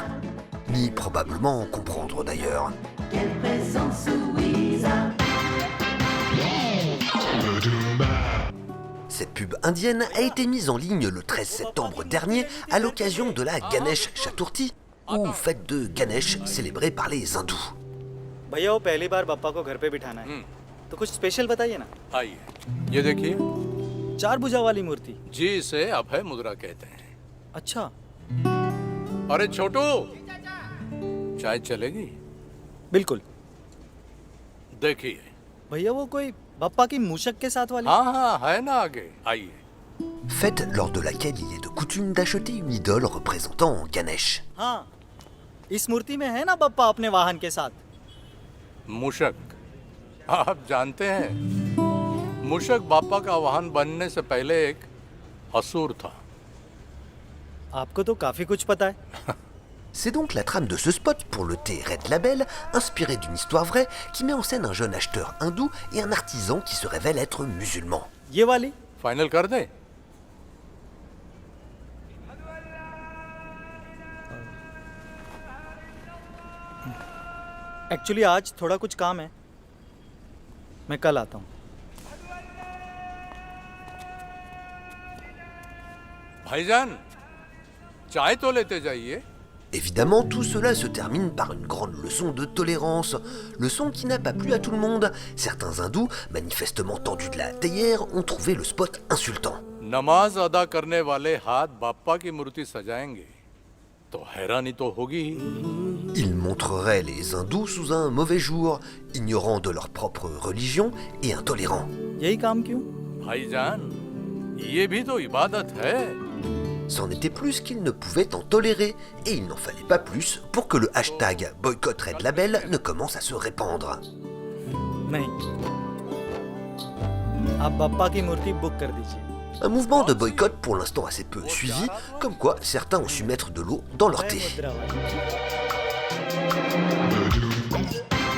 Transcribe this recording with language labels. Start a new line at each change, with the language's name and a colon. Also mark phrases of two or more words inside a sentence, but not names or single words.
French: Ni probablement comprendre d'ailleurs. Cette pub indienne a été mise en ligne le 13 septembre dernier à l'occasion de la Ganesh Chaturthi, ou fête de Ganesh célébrée par les hindous.
Hindi: भैया वो पहली बार बप्पा को घर पे बिठाना है तो कुछ स्पेशल बताइए ना। आइए, ये देखिए। 4 भुजा वाली मूर्ति। जी, इसे अभय मुद्रा कहते हैं। अच्छा। अरे छोटू, चाय चलेगी? बिल्कुल। देखिए। भैया वो कोई बप्पा की मूषक के साथ वाली। हाँ, है ना आगे। आइए।
French: Fête lors de laquelle il est de coutume d'acheter une idole représentant Ganesh.
Hindi: हाँ, इस मूर्ति में है ना बप्पा अपने वाहन के साथ। मूषक, आप जानते हैं, मूषक बापा का वाहन बनने से पहले एक असुर था। आपको तो काफी कुछ पता है।
French: C'est donc la trame de ce spot pour le thé Red Label, inspiré d'une histoire vraie qui met en scène un jeune acheteur hindou et un artisan qui se révèle être musulman.
Hindi: ये वाली फाइनल कर दें? एक्चुअली आज थोड़ा कुछ काम है, मैं कल आता हूँ। भाईजान, चाय तो लेते जाइए।
French: Évidemment, tout cela se termine par une grande leçon de tolérance, leçon qui n'a pas plu à tout le monde. Certains hindous, manifestement tendus de la théière, ont trouvé le spot insultant.
Hindi: नमाज अदा करने वाले हाथ बापा की मूर्ति सजाएंगे तो हैरानी तो होगी ही।
French: Ils montreraient les hindous sous un mauvais jour, ignorants de leur propre religion et intolérants.
Hindi: यही काम क्यों? भाईजान, ये भी तो इबादत है।
French: C'en était plus qu'ils ne pouvaient en tolérer, et il n'en fallait pas plus pour que le hashtag boycott Red Label ne commence à se répandre.
Hindi: नहीं, आप बप्पा की मूर्ति बुक कर दीजिए।
French: Un mouvement de boycott pour l'instant assez peu suivi, comme quoi certains ont su mettre de l'eau dans leur thé.
Hindi: मुद्रा वाली।